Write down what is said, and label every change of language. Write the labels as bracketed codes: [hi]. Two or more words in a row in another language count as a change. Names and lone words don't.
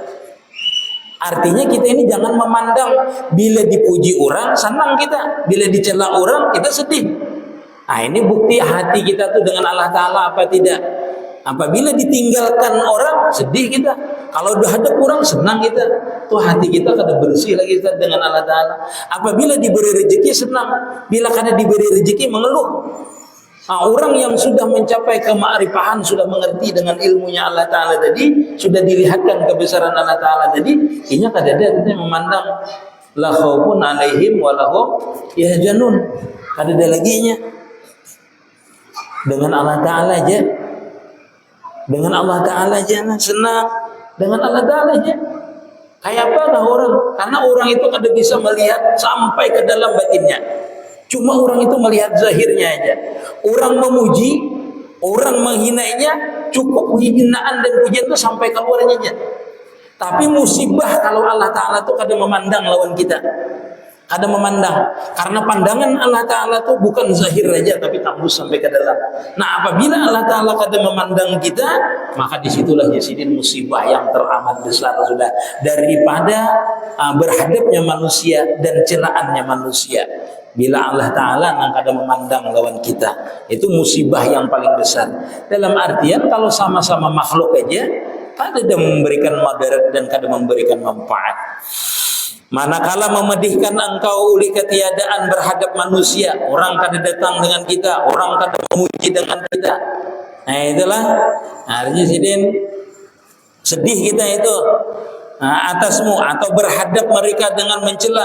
[bjn] Artinya kita ini jangan memandang bila dipuji orang senang kita, bila dicela orang kita sedih. Nah, ini bukti hati kita tuh dengan Allah Ta'ala apa tidak. Apabila ditinggalkan orang sedih kita, kalau dihadap orang senang kita, tuh hati kita kada bersih lagi kita dengan Allah Ta'ala. Apabila diberi rezeki senang, bila kada diberi rezeki mengeluh. Nah, orang yang sudah mencapai kema'rifahan, sudah mengerti dengan ilmunya Allah Ta'ala tadi, sudah dilihatkan kebesaran Allah Ta'ala tadi, ini kada ada kita memandang [ar] لا خوف عليهم ولا هم يحزنون. [bjn] Kada ada laginya. Dengan Allah Ta'ala aja, dengan Allah Ta'ala aja senang, dengan Allah Ta'ala aja. Kayak apa orang? Karena orang itu kada bisa melihat sampai ke dalam batinnya. Cuma orang itu melihat zahirnya aja. Orang memuji, orang menghinanya, cukup hinaan dan pujian itu sampai keluarnya aja. Tapi musibah kalau Allah Ta'ala itu kada memandang lawan kita, kada memandang. Karena pandangan Allah Ta'ala itu bukan zahir aja, tapi tembus sampai ke dalam. Nah, apabila Allah Ta'ala kada memandang kita, maka disitulah Sidin musibah yang teramat besar sudah, daripada berhadapnya manusia dan celaannya manusia. Bila Allah Ta'ala yang kada memandang lawan kita, itu musibah yang paling besar. Dalam artian kalau sama-sama makhluk aja, kada ada memberikan madarat dan kada memberikan manfaat. Manakala memedihkan engkau oleh ketiadaan berhadap manusia, orang kada datang dengan kita, orang kada memuji dengan kita. Nah, itulah artinya Sidin sedih kita itu atasmu, atau berhadap mereka dengan mencela.